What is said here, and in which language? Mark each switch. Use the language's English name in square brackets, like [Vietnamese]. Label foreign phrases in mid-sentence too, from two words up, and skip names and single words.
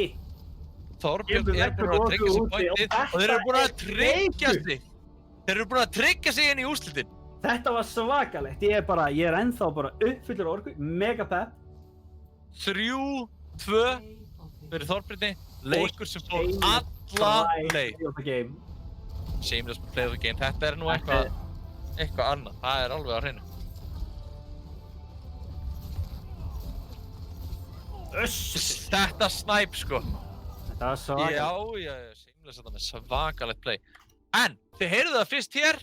[Icelandic] Þorbjörn búinn að tryggja sig pointið og þeir eru búinn að tryggja sig inn í úrslitin. Þetta var svakalegt. Ég er ennþá bara uppfullur orku, mega pepp. 3-2 fyrir Þorbjörni. Leikur sem fór alla leið. [English] Shameless play of the game. [Icelandic] Þetta nú eitthvað annað. Það alveg á hreinu. Þetta snæp, sko. Þetta var svakalegt. Já, Shameless þetta með svakalegt play. En, þið heyrðu það fyrst hér.